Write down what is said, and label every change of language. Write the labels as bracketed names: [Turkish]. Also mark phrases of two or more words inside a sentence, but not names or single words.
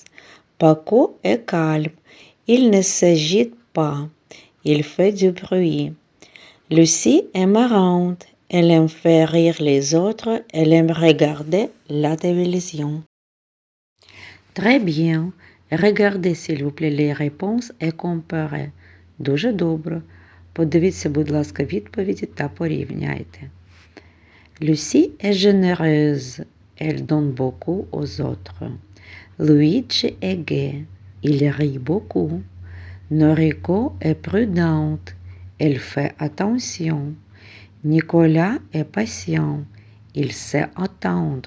[French] Paco est calme. Il ne s'agite pas. Il fait du bruit. Lucie est marrante. Elle aime faire rire les autres. Elle aime regarder la télévision. Très bien. Regardez, s'il vous plaît, les réponses et comparez. [Ukrainian] Дуже добре. Подивіться, будь ласка, відповіді та порівняйте. [French] Lucie est généreuse. Elle donne beaucoup aux autres. Luigi est gai, il rit beaucoup. Noriko est prudente, elle fait attention. Nicolas est patient, il sait attendre.